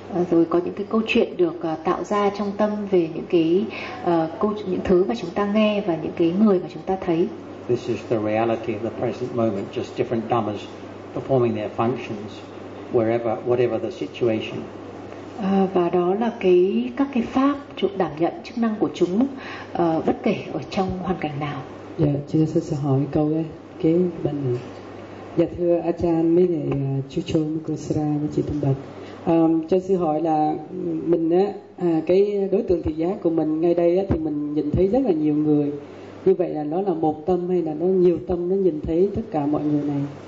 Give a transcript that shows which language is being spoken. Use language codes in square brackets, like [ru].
[vi] Rồi có những cái câu chuyện được tạo ra trong tâm về những cái những thứ mà chúng ta nghe và những cái người mà chúng ta thấy. [en] This is the reality of the present moment, just different dhammas performing their functions wherever, whatever the situation. [vi] Và đó là cái các cái pháp chúng đảm nhận chức năng của chúng bất kể ở trong hoàn cảnh nào. Dạ, chúng ta sẽ hỏi câu đấy kế bên này. Dạ thưa Achan, mấy ngày chú Chô Mugusra và chị Tùng Bạch, cho sư hỏi là mình á, cái đối tượng thị giác của mình ngay đây á, thì mình nhìn thấy rất là nhiều người, như vậy là nó là một tâm hay là nó nhiều tâm nó nhìn thấy tất cả mọi người này?